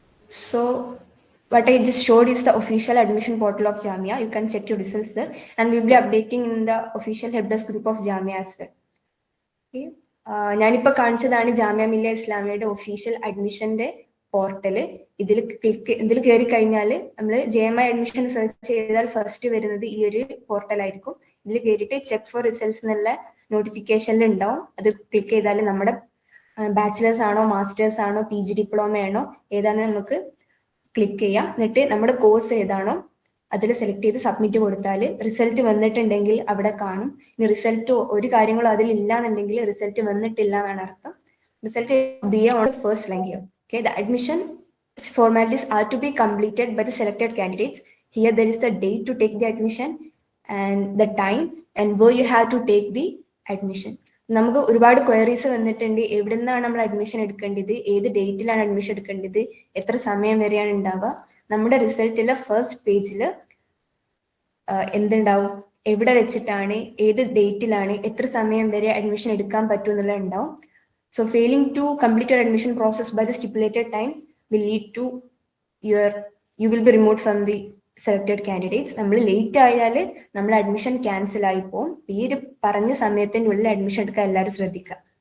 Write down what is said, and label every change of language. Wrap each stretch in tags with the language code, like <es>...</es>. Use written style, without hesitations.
<en>So what I just showed is the official admission portal of Jamia. You can check your results there, and we'll be updating in the official helpdesk group of Jamia as well. Okay.</en> <ml>ഞാനിപ്പോൾ കാണിച്ചതാണ് ജാമ്യ Millia ഇസ്ലാമിയയുടെ official അഡ്മിഷന്റെ portal. ഇതിൽ കയറി കഴിഞ്ഞാൽ നമ്മൾ JMI admission search ചെയ്താൽ first വരുന്നത് ഈ ഒരു പോർട്ടലായിരിക്കും. ഇതിൽ കയറിയിട്ട് ചെക്ക് ഫോർ റിസൾട്ട്സ് എന്നുള്ള നോട്ടിഫിക്കേഷനിൽ ഉണ്ടാവും. അത് ക്ലിക്ക് ചെയ്താൽ നമ്മുടെ ബാച്ചിലേഴ്സ് ആണോ മാസ്റ്റേഴ്സ് ആണോ PG ഡിപ്ലോമ ആണോ ഏതാണെന്ന് നമുക്ക് ക്ലിക്ക് ചെയ്യാം. എന്നിട്ട് നമ്മുടെ കോഴ്സ് ഏതാണോ അതിൽ സെലക്ട് ചെയ്ത് സബ്മിറ്റ് കൊടുത്താൽ റിസൾട്ട് വന്നിട്ടുണ്ടെങ്കിൽ അവിടെ കാണും. ഇനി റിസൾട്ട് ഒരു കാര്യങ്ങളും അതിൽ ഇല്ല എന്നുണ്ടെങ്കിൽ റിസൾട്ട് വന്നിട്ടില്ല എന്നാണ് അർത്ഥം.</ml> <en>Result be on the first line here. Okay, the admission formalities are to be completed by the selected candidates. Here there is the date to take the admission and the time and where you have to take the admission.</en> <ml>നമുക്ക് ഒരുപാട് queries വന്നിട്ടുണ്ട്. എവിടെ നിന്നാണ് നമ്മൾ admission എടുക്കേണ്ടത്, ഏത് ഡേറ്റിലാണ് admission എടുക്കേണ്ടത്, എത്ര സമയം വരെയാണ് ഉണ്ടാവുക. നമ്മുടെ റിസൾട്ടിലെ ഫസ്റ്റ് പേജിൽ എന്തുണ്ടാവും, എവിടെ വെച്ചിട്ടാണ്, ഏത് ഡേറ്റിലാണ്, എത്ര സമയം വരെ അഡ്മിഷൻ എടുക്കാൻ പറ്റും എന്നുള്ളത് ഉണ്ടാവും.</ml> <en>So failing to complete your admission process by the stipulated time will lead to you will be removed from the selected candidates.</en> <ml>നമ്മൾ ലേറ്റ് ആയാൽ നമ്മൾ അഡ്മിഷൻ ക്യാൻസൽ ആയി പോകും. ഈ ഒരു പറഞ്ഞ സമയത്തിൻ്റെ ഉള്ളിൽ അഡ്മിഷൻ എടുക്കാൻ എല്ലാവരും ശ്രദ്ധിക്കുക.</ml>